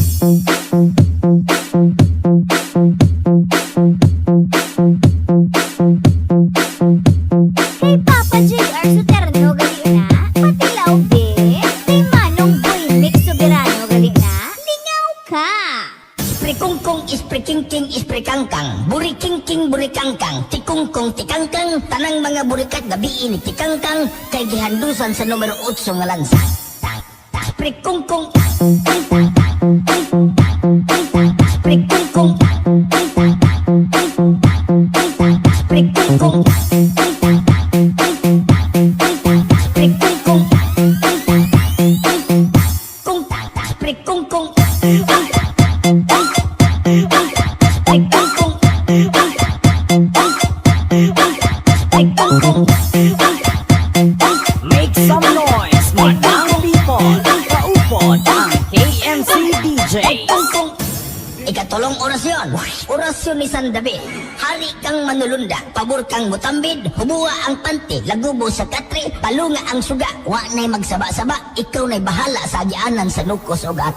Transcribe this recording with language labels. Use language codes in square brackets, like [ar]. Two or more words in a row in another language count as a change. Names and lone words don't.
[ceb] Kay Papa JR Suterno gali na, Patilaw be, kay Manong Boy Mix Soberano gali na, lingaw ka. Ispre kungkong, ispre kingking, ispre kangkang, buri kingking, buri kangkang, tikungkong, tikangkang, tanang mga burikat gabi ini tikangkang, kay gihandusan sa numero 8 nga lansang. Tang, tang, ispre kungkong, tang, tang, tang, tang, tang, tang, tang, tang, ispre kungkong, tang, tang, tang, tang, tang, tang, tang, tang, ispre kungkong, tang, tang, tang, tang, tang, tang, tang, tang, ispre kungkong, tang, tang, tang, tang, tang, tang, kung tang, tang, ispre kungkong, tang, tang, [en] Make some noise, madang people. [ceb] Kaupod ang KMC DJ. Ikatulong orasyon, orasyon ni Sandabi. Hari kang manulunda, pabor kang mutambid, hubuwa ang panty, lagubo sa katri, palunga ang suga, wa na'y magsaba-saba, ikaw na'y bahala sa agyaanan sa nukos o gata.